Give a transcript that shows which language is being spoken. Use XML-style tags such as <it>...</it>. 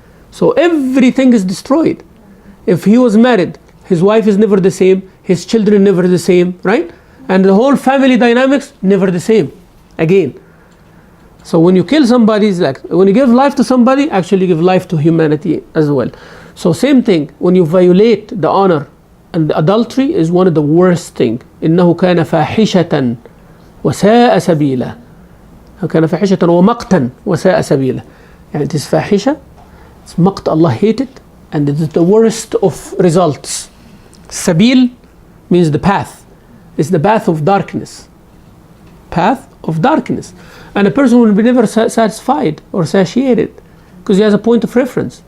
<en>So everything is destroyed. If he was married, his wife is never the same, his children never the same, right? And the whole family dynamics never the same again. So when you kill somebody, it's like when you give life to somebody, actually you give life to humanity as well. So same thing, when you violate the honor, and adultery is one of the worst thing.</en> <ar>إنه كان فاحشة وساء سبيلا. كان فاحشة ومقتا وساء سبيلا.</ar> <en>يعني it is فاحشة, it's مقت, Allah hated, and it is the worst of results. Sabil means the path. It's the path of darkness. Path of darkness. And a person will be never satisfied or satiated because he has a point of reference.</en>